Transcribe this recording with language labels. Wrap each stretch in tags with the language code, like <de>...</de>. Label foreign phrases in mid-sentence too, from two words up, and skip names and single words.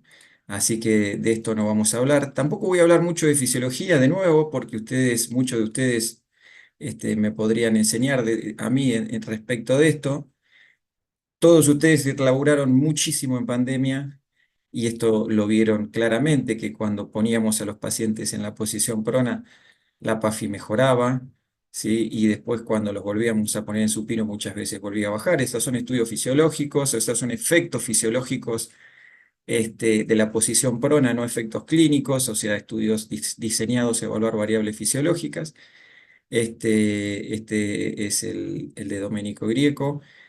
<es>Así que de esto no vamos a hablar. Tampoco voy a hablar mucho de fisiología de nuevo, porque muchos de ustedes me podrían enseñar a mí en respecto de esto. Todos ustedes laburaron muchísimo en pandemia y esto lo vieron claramente, que cuando poníamos a los pacientes en la posición prona, la PAFI mejoraba, ¿sí? Y después cuando los volvíamos a poner en supino muchas veces volvía a bajar. Esos son estudios fisiológicos, esos son efectos fisiológicos de la posición prona, no efectos clínicos, o sea, estudios diseñados a evaluar variables fisiológicas. Este es el de Domenico Grieco.</es>